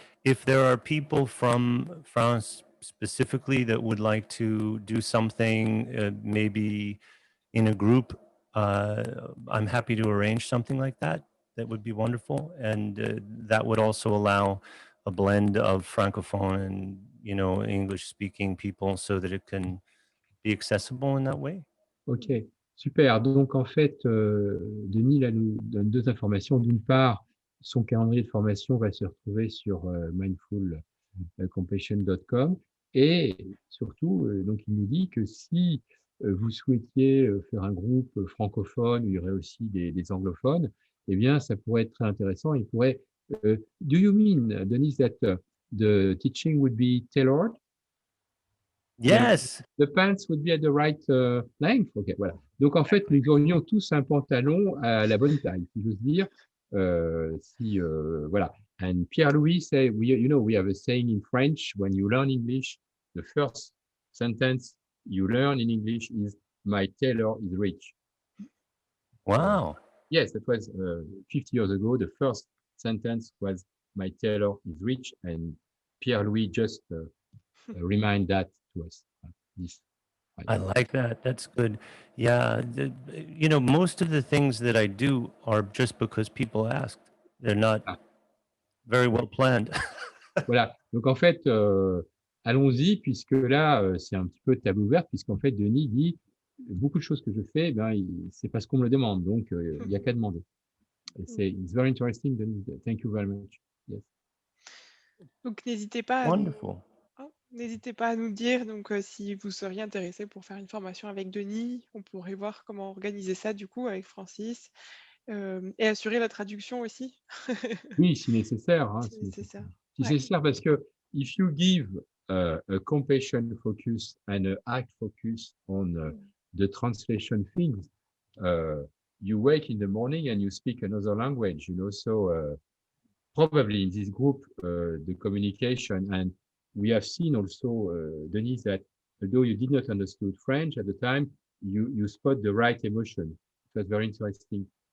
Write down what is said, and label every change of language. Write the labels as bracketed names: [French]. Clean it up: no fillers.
[English] If there are people from France specifically that would like to do something, maybe in a group, I'm happy to arrange something like that. That would be wonderful. And that would also allow a blend of Francophone and, English speaking people so that it can be accessible in that way. [French] Ok, super. Donc, en fait, Denis là, nous donne deux informations. D'une part, son calendrier de formation va se retrouver sur mindfulcompassion.com et surtout, donc, il nous dit que si vous souhaitiez faire un groupe francophone où il y aurait aussi des anglophones, eh bien, ça pourrait être très intéressant. Il pourrait. [English] Do you mean, Denis, that the teaching would be tailored? Yes. The pants would be at the right length. [French] Ok, voilà. Donc en fait, nous aurions tous un pantalon à la bonne taille, si j'ose dire. Voilà. [English] And Pierre-Louis say, we have a saying in French: when you learn English, the first sentence you learn in English is "My tailor is rich." Wow. Yes, that was 50 years ago. The first sentence was "My tailor is rich," and Pierre-Louis just remind that to us. I like that. That's good. Yeah. Most of the things that I do are just because people asked. They're not very well planned. [French] Voilà. Donc, en fait, allons-y, puisque là, c'est un petit peu table ouverte, puisqu'en fait, Denis dit beaucoup de choses que je fais, c'est parce qu'on me le demande. Donc, il n'y a qu'à demander. [English] It's very interesting, Denis. Thank you very much. Yes. [French] Donc, n'hésitez pas à [English] Wonderful. [French] N'hésitez pas à nous dire si vous seriez intéressé pour faire une formation avec Denis. On pourrait voir comment organiser ça du coup avec Francis et assurer la traduction aussi. Oui, si nécessaire. Hein, si nécessaire. Si nécessaire, parce que [English] if you give a compassion focus and a act focus on the translation things, you wake in the morning and you speak another language, so probably in this group, the communication, and we have seen also, Denise, that although you did not understand French at the time, you spot the right emotion. It was very interesting.